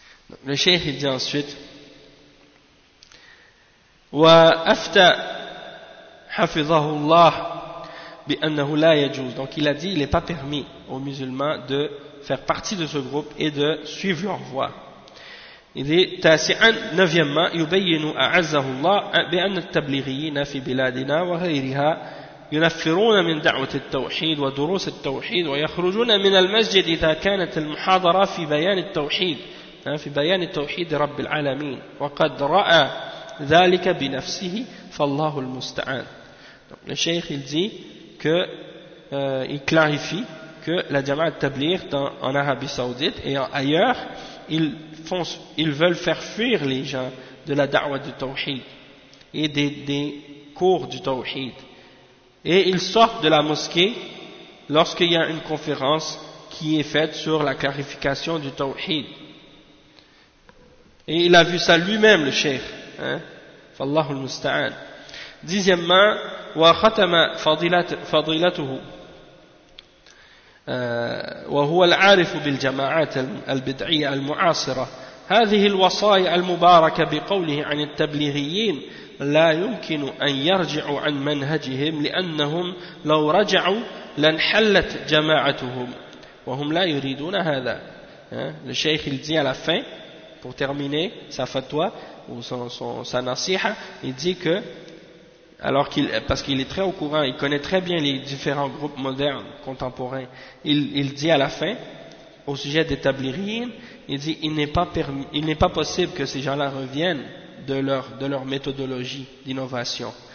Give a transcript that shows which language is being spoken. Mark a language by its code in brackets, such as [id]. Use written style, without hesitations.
[fr] Donc, le cheikh il dit ensuite [ar] wa afta حفظه الله بأنه لا يجوز. [fr] Donc il a dit il n'est pas permis aux musulmans de faire partie de ce groupe et de suivre leur voie. Il dit [ar] تاسعا [fr] neuvièmement [ar] يبين أعزه الله بأن التبليغيين في بلادنا وغيرها ينفرون من دعوة التوحيد ودروس التوحيد ويخرجون من المسجد إذا كانت المحاضرة في بيان التوحيد في بيان التوحيد رب العالمين وقد رأى ذلك بنفسه فالله المستعان. [fr] Donc, le cheikh il dit que il clarifie que la jama'at tabligh en Arabie Saoudite et ailleurs ils veulent faire fuir les gens de la da'wa du tawhid et des cours du tawhid et ils sortent de la mosquée lorsqu'il y a une conférence qui est faite sur la clarification du tawhid et il a vu ça lui-même le cheikh, hein? [ar] فالله المستعان. [fr] Dixièmement, [ar] وختم فضيلته وهو العارف بالجماعات البدعية المعاصرة هذه الوصايا المباركة بقوله عن التبليغيين لا يمكن أن يرجعوا عن منهجهم لأنهم لو رجعوا لانحلت جماعتهم وهم لا يريدون هذا. الشيخ الزي على [fr] fin pour terminer sa fatwa ou sa nasiha, il dit que, alors qu'il, parce qu'il est très au courant, il connaît très bien les différents groupes modernes, contemporains, il dit à la fin, au sujet des tablighiyin, il dit, il n'est pas possible que ces gens-là reviennent de leur méthodologie d'innovation.